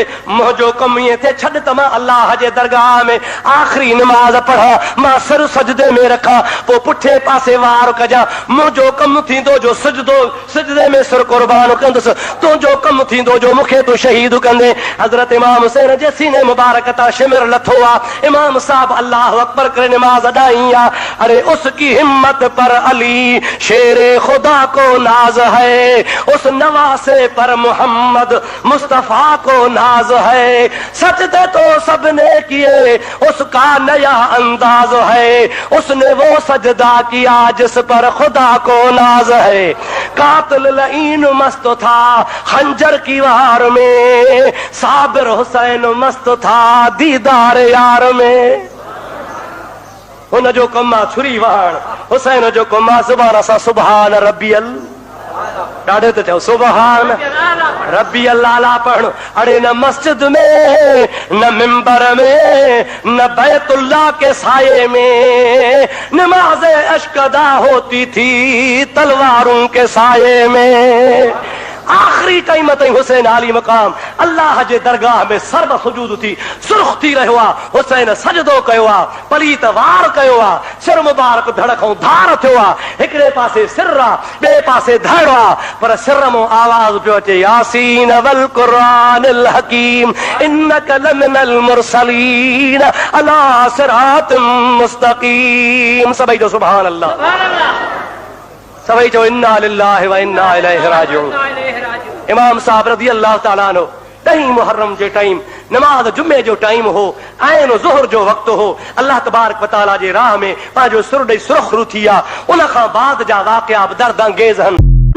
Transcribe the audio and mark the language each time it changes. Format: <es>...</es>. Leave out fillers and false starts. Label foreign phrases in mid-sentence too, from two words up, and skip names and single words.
<sd>मुंहिंजो कमु ईअं थिए, छॾ त मां अल्लाह जे दरगाह में आख़िरी नमाज़ पढ़ां, मां सिर सजदे में रखां, पोइ पुठे पासे वार कजां। मुंहिंजो कमु थींदो जो सिजदे में सिर कुर्बान कंदुसि, तुंहिंजो कमु थींदो जो मूंखे तूं शहीद कंदे। हज़रत इमाम हुसैन जे सीने मुबारक तां शिमिर लथो आहे। इमाम साहब</sd> <ar>الله أكبر</ar> <sd>करे नमाज अदाई आहे।</sd> <ur>ارے اس کی ہمت پر علی شیر خدا کو ناز ہے، اس نواسے پر محمد مصطفیٰ کو ناز ہے. سجدے تو سب نے کیے، اس کا نیا انداز ہے، اس نے وہ سجدہ کیا جس پر خدا کو ناز ہے. قاتل لعین مست تھا خنجر کی وار میں، صابر حسین مست تھا دیدار یار میں.</ur> <sd>हुन जो कमु आहे छुरी वहण, हुसैन जो कमु आहे ज़ुबान सां</sd> <ar>سبحان ربي,</ar> <sd>ॾाढे त चओ</sd> <ar>سبحان ربي الأعلى</ar> <sd>पढ़णु।</sd> <ur>اڑے نہ مسجد میں، نہ منبر میں، نہ بیت اللہ کے سائے میں نمازِ عشق ادا ہوتی تھی تلواروں کے سائے میں.</ur> <sd>आखिरी टाइम ताईं हुसैन आली मक़ाम अल्लाह जे दरगाह में सर्व सुजूद थी सुर्ख थी रहियो आहे। हुसैन सजदो कयो आहे, पलीत वार कयो आहे, सिर मुबारक धड़ खां धार थियो आहे। हिकिड़े पासे सिर आहे, ॿिए पासे धड़ आहे, पर सिर मां आवाज़ पियो अचे,</sd> <ar>يس والقرآن الحكيم إنك لمن المرسلين على صراط مستقيم.</ar> <sd>सभई जो</sd> <ar>سبحان الله,</ar> <sd>सभई चओ</sd> <ar>إنا لله وإنا إليه راجعون.</ar> <sd>इमाम साहब</sd> <ar>رضي الله تعالى عنه</ar> <sd>10 मुहर्रम जे टाइम नमाज जुमे जो टाइम हो, ऐन ज़ुहर जो वक़्तु हो। अल्लाह</sd> <ar>تبارك وتعالى</ar> <sd>जे राह में पंहिंजो सुर ॾेई सुरख़रू थी आहे। उन खां बाद जा वाक़िया दर्द अंगेज़ आहिनि।</sd>